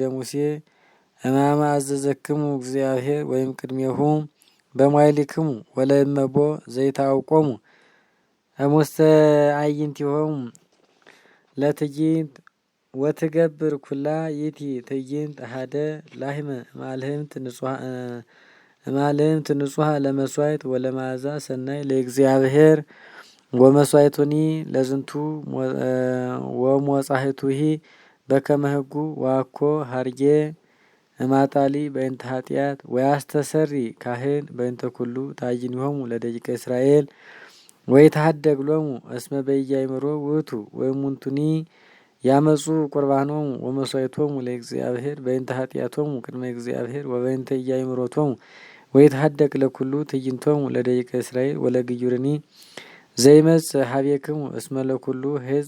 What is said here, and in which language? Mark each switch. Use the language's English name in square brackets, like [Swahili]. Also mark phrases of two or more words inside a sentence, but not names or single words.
[Geez] ሙሴ እማመ አዘዘክሙ እግዚአብሔር ወይም ቅድሜሁ በማይሊክሙ ወለይመቦ ዘይታውቆሙ እሙስተ አዕይንቲሆሙ ለትዕይንት ወትገብር ኩላ ይእቲ ትዕይንት አሐደ ላህመ እማልህምት ንጹሐ ለመስዋዕት ወለመዓዛ ሰናይ ለእግዚአብሔር ወመስዋዕቱኒ ለዝንቱ ወሞጻሕቱሂ በከመ ህጉ ዋኮ ሀርጌ እማጣሊ በእንተ ኃጢአት ወያስተሰሪ ካህን በእንተ ኩሉ ታይኒሆሙ ለደቂቀ እስራኤል ወይትሐደግ ሎሙ እስመ በኢያእምሮ ውእቱ ወእሙንቱኒ ያመጹ ቁርባኖሙ ወመስዋዕቶሙ ለእግዚአብሔር በእንተ ኃጢአቶሙ ቅድመ እግዚአብሔር ወበእንተ ኢያእምሮቶሙ ወይትሐደግ ለኩሉ ትዕይንቶሙ ለደቂቀ እስራኤል ወለግዩርኒ ዘይመጽእ ሀቤክሙ እስመ ለኩሉ ሕዝብ